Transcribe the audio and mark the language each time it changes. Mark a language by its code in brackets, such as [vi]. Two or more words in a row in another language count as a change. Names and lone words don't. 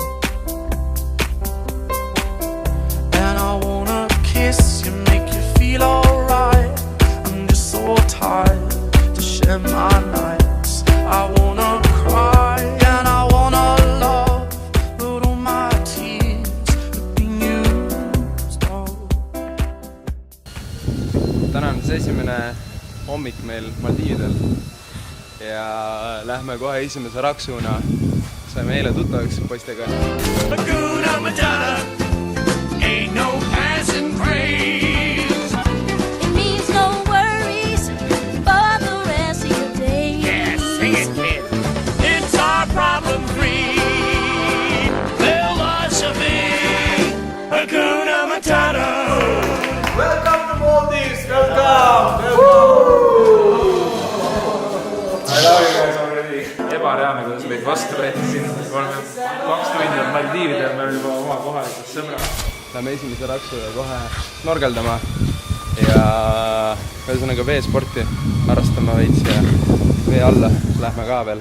[en] And I wanna kiss you, make you feel alright. I'm just so tired to share my nights. I wanna cry and I wanna love, but all my tears have been used all. [et] Täna on siis esimene hommik meil Maldiividel ja lähme kohe esimese raksuna. Saime eile tuttavaks poistega. [en] Hakuna Matata, ain't no passing craze. It means no worries for the rest of your days. Yeah, sing it, kid. It's our problem-free philosophy. Hakuna Matata. Welcome to Maldives, welcome! I love you guys already. [et] Ebareaalne, kuidas meid vastu võeti siin. Me oleme 2 tundi on Maldiividel, me oleme juba oma kohalikud sõbrad. Lähme esimese raksuga kohe snorgeldama ja ühesõnaga veesporti harrastama veits ja vee alla lähme ka veel.